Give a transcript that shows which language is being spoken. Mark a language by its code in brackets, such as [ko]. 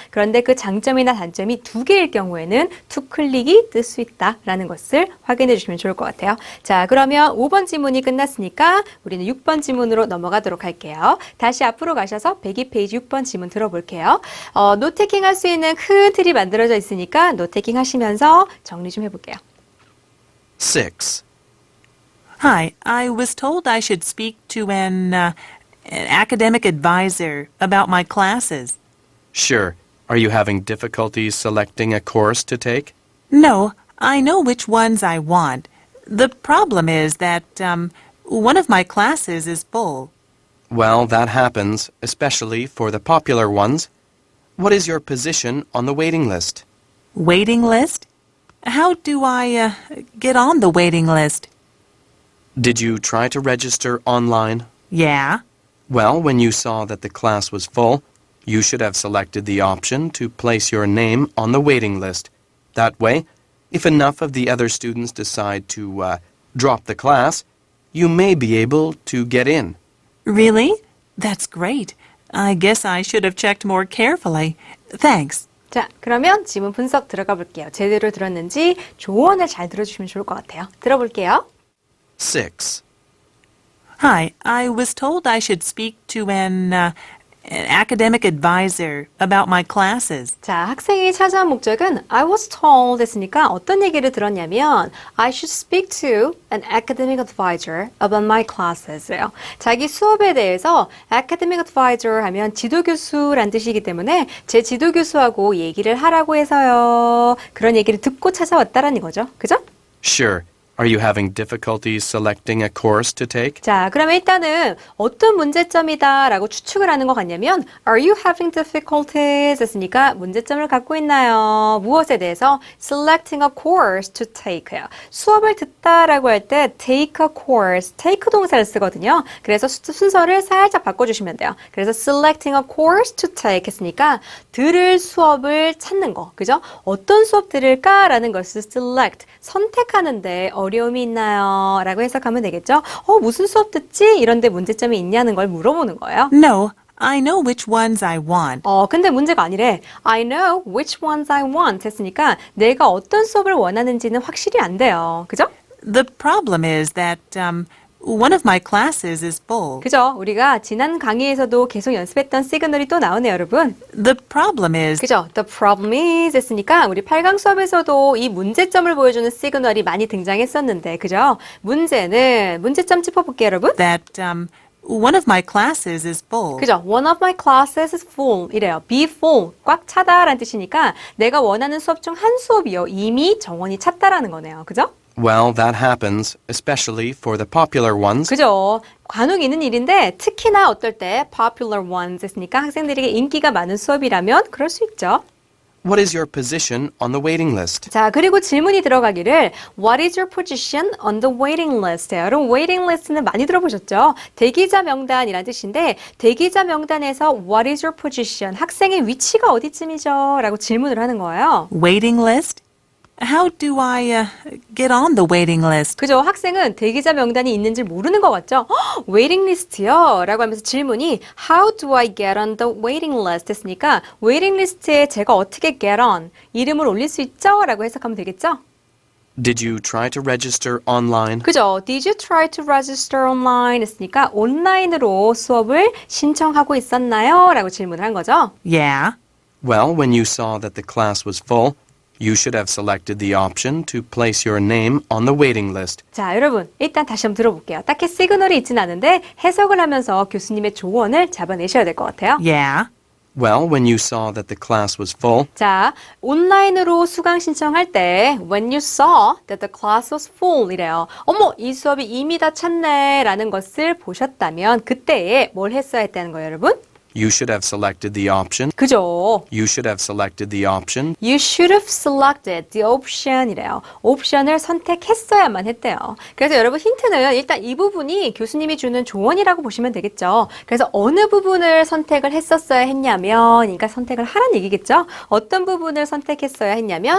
[ko] 그런데 그 장점이나 단점이 두 개일 경우에는 투클릭이 뜰 수 있다라는 것을 확인해 주시면 좋을 것 같아요. 자, 그러면 5번 지문이 끝났으니까 우리는 6번 지문으로 넘어가도록 할게요. 다시 앞으로 가셔서 102페이지 6번 지문 들어볼게요. 노테킹 할 수 있는 큰 틀이 만들어져 있으니까 노테킹 하시면서 정리 좀 해볼게요. 6. [en] Hi, I was told I should speak to an academic advisor about my classes. Sure. Are you having difficulties selecting a course to take? No, I know which ones I want. The problem is that, one of my classes is full. Well, that happens, especially for the popular ones. What is your position on the waiting list? Waiting list? How do I, get on the waiting list? Did you try to register online? Yeah. Well, when you saw that the class was full, you should have selected the option to place your name on the waiting list. That way, if enough of the other students decide to drop the class, you may be able to get in. Really? That's great. I guess I should have checked more carefully. Thanks. [ko] 자, 그러면 지문 분석 들어가 볼게요. 제대로 들었는지 조언을 잘 들어주시면 좋을 것 같아요. 들어볼게요. 6. [en] Hi, I was told I should speak to an academic advisor about my classes. [ko] 자, 학생이 찾아온 목적은 [en] I was told [ko] 했으니까 어떤 얘기를 들었냐면 [en] I should speak to an academic advisor about my classes [ko] 예요. 자기 수업에 대해서 academic advisor 하면 지도교수란 뜻이기 때문에 제 지도교수하고 얘기를 하라고 해서요. 그런 얘기를 듣고 찾아왔다라는 거죠. 그죠? [en] Sure. Are you having difficulties selecting a course to take? [ko] 자, 그러면 일단은 어떤 문제점이다라고 추측을 하는 것 같냐면 [en] Are you having difficulties? [ko] 했으니까 문제점을 갖고 있나요? 무엇에 대해서? [en] Selecting a course to take요. [ko] 수업을 듣다라고 할 때 [en] take a course, [ko] take 동사를 쓰거든요. 그래서 순서를 살짝 바꿔주시면 돼요. 그래서 [en] selecting a course to take [ko] 했으니까 들을 수업을 찾는 거, 그죠? 어떤 수업 들을까라는 것을 select, 선택하는데 어려움이 있나요? 라고 해석하면 되겠죠? 무슨 수업 듣지? 이런데 문제점이 있냐는 걸 물어보는 거예요. [en] No, I know which ones I want. [ko] 근데 문제가 아니래. [en] I know which ones I want [ko] 했으니까 내가 어떤 수업을 원하는지는 확실히 안 돼요. 그죠? [en] The problem is that, one of my classes is full. [ko] 그죠? 우리가 지난 강의에서도 계속 연습했던 시그널이 또 나오네요, 여러분. [en] The problem is [ko] 그죠? [en] The problem is [ko] 했으니까 우리 8강 수업에서도 이 문제점을 보여주는 시그널이 많이 등장했었는데, 그죠? 문제점 짚어볼게요, 여러분. [en] that, one of my classes is full. [ko] 그죠? [en] One of my classes is full 이래요. [ko] be full, 꽉 차다라는 뜻이니까 내가 원하는 수업 중 한 수업이요. 이미 정원이 찼다라는 거네요. 그죠? [en] Well, that happens, especially for the popular ones. [ko] 그죠? 간혹 있는 일인데 특히나 어떨 때 [en] popular ones [ko] 했으니까 학생들에게 인기가 많은 수업이라면 그럴 수 있죠. [en] What is your position on the waiting list? [ko] 자, 그리고 질문이 들어가기를 [en] What is your position on the waiting list? [ko] 여러분, waiting list는 많이 들어보셨죠? 대기자 명단이라는 뜻인데 대기자 명단에서 [en] What is your position? [ko] 학생의 위치가 어디쯤이죠? 라고 질문을 하는 거예요. [en] Waiting list? How do I get on the waiting list? [ko] 그죠? 학생은 대기자 명단이 있는지 모르는 것 같죠? 웨이팅 리스트요? 라고 하면서 질문이 [en] How do I get on the waiting list? [ko] 했으니까 웨이팅 리스트에 제가 어떻게 [en] get on? [ko] 이름을 올릴 수 있죠? 라고 해석하면 되겠죠? [en] Did you try to register online? [ko] 그죠? [en] Did you try to register online? [ko] 했으니까 온라인으로 수업을 신청하고 있었나요? 라고 질문을 한 거죠. [en] Yeah. Well, when you saw that the class was full, you should have selected the option to place your name on the waiting list. [ko] 자, 여러분, 일단 다시 한번 들어볼게요. 딱히 시그널이 있진 않은데 해석을 하면서 교수님의 조언을 잡아내셔야 될 것 같아요. [en] Yeah. Well, when you saw that the class was full, [ko] 자, 온라인으로 수강 신청할 때 [en] when you saw that the class was full 이래요. [ko] 어머, 이 수업이 이미 다 찼네 라는 것을 보셨다면 그때에 뭘 했어야 했다는 거예요, 여러분? [en] you should have selected the option. [ko] 그죠? [en] You should have selected the option You should have selected the option 이래요. [ko] 옵션을 선택했어야만 했대요. 그래서 여러분 힌트는 일단 이 부분이 교수님이 주는 조언이라고 보시면 되겠죠. 그래서 어느 부분을 선택을 했었어야 했냐면, 그러니까 선택을 하라는 얘기겠죠. 어떤 부분을 선택했어야 했냐면